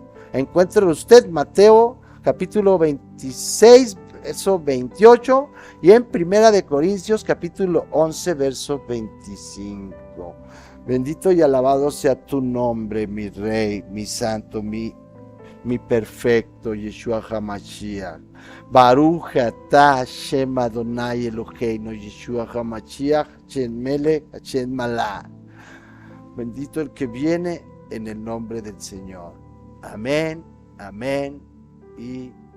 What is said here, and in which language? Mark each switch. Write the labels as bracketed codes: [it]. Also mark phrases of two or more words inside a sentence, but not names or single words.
[es] Encuentre usted Mateo capítulo 26, verso 28 y en Primera de Corintios capítulo 11, verso 25. Bendito y alabado sea tu nombre, mi Rey, mi Santo, mi perfecto, Yeshua HaMashiach. [he] ברוך אתה השם אדוני אלוהינו ישוע המשיח שם מלך שם מלאך. [es] Bendito el que viene en el nombre del Señor. Amén, amén y